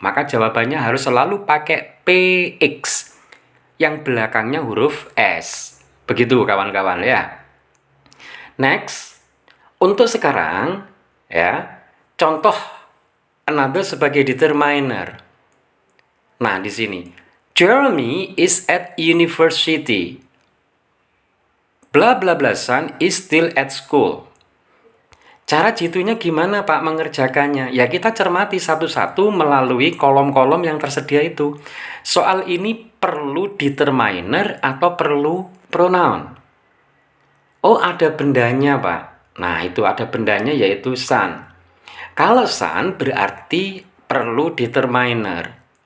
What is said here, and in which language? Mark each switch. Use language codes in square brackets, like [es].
[id] Maka jawabannya harus selalu pakai PX yang belakangnya huruf S. Begitu kawan-kawan ya. Next, untuk sekarang ya, contoh another sebagai determiner. Nah, di sini [en] Jeremy is at university. Bla bla bla son is still at school. [id] Cara jitunya gimana Pak mengerjakannya? Ya kita cermati satu-satu melalui kolom-kolom yang tersedia itu. Soal ini perlu determiner atau perlu pronoun? Oh ada bendanya Pak. Nah itu ada bendanya yaitu son. Kalau son berarti perlu determiner.